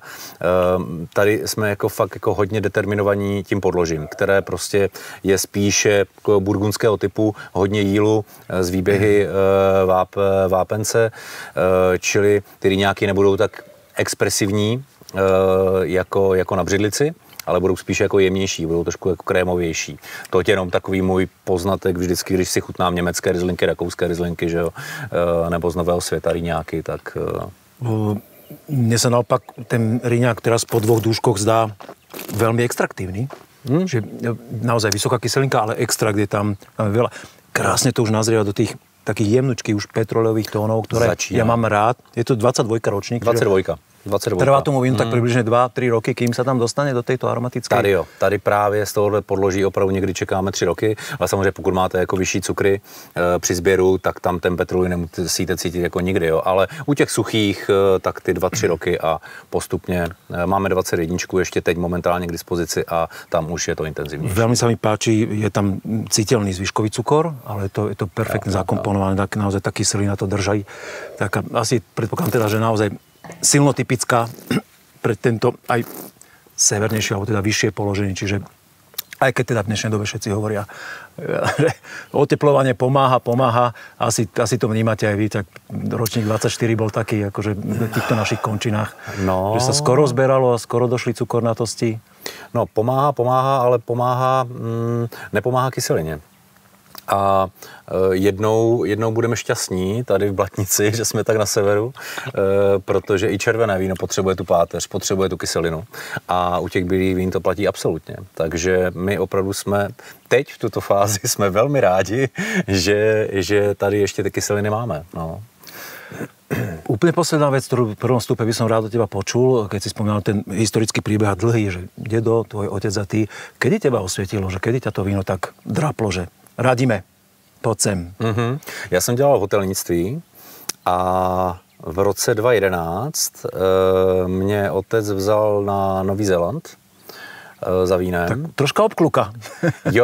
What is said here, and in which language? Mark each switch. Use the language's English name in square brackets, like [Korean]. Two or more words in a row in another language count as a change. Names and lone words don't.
[Czech] Tady jsme jako fakt jako hodně determinovaní tím podložím, které prostě je spíše burgundského typu, hodně jílu z výběhy vápence, čili ty rýňáky nebudou tak expresivní jako na břidlici, ale budou spíš jako jemnější, budou trošku jako krémovější. To je jenom takový můj poznatek vždycky, když si chutnám německé Rieslingy, rakouské Rieslingy, že jo, nebo z Nového světa rýňáky, tak... [Slovak] Mne sa naopak ten rýňák teraz po 2 dúškoch zdá veľmi extraktívny. Že naozaj vysoká kyselinka, ale extrakt je tam veľa. Krásne to už nazrieva do tých takých jemnučkých už petroleových tónov, ktoré ja mám rád. Je to 22 ročník. 22. Trvá tomu vínu tak približne 2-3 roky, kým sa tam dostane do tejto aromatické. [Czech] Tady právě z tohohle podloží opravdu někdy čekáme 3 roky, ale samozřejmě pokud máte jako vyšší cukry při sběru, tak tam ten petrolej nemusíte cítit jako nikdy, jo. Ale u těch suchých tak ty 2-3 roky a postupně máme 21 ještě teď momentálně k dispozici a tam už je to intenzivnější. [Slovak] Veľmi sa mi páči, je tam citeľný zvyškový cukor, ale je to perfektne zakomponované, tak naozaj tá kyselina to drží. Tak asi predpokladám teda, že naozaj silno typická pre tento aj severnejšie, alebo teda vyššie položenie, čiže aj keď teda v dnešnej dobe všetci hovoria, že oteplovanie pomáha, asi to vnímate aj vy, tak ročník 24 bol taký, akože v týchto našich končinách, že sa skoro zberalo a skoro došli cukornatosti. [Czech] No pomáha, ale nepomáhá kyselině. A jednou budeme šťastní tady v Blatnici, že jsme tak na severu, protože i červené víno potřebuje tu páteř, potřebuje tu kyselinu a u těch bílých vín to platí absolutně. Takže my opravdu jsme teď v tuto fázi jsme velmi rádi, že tady ještě ty kyseliny máme. No. [Slovak] Úplne posledná vec, ktorú v prvom stupe by som rád od teba počul, keď si spomínal ten historický príbeh dlhý, že dedo, tvoj otec a ty, kedy teba osvietilo, že kedy ťa to víno tak draplo, že radíme, [Czech] pojď sem. Já jsem dělal v hotelnictví a v roce 2011 mě otec vzal na Nový Zéland za vínem. [Slovak] Tak troška obkluka. [Czech] Jo.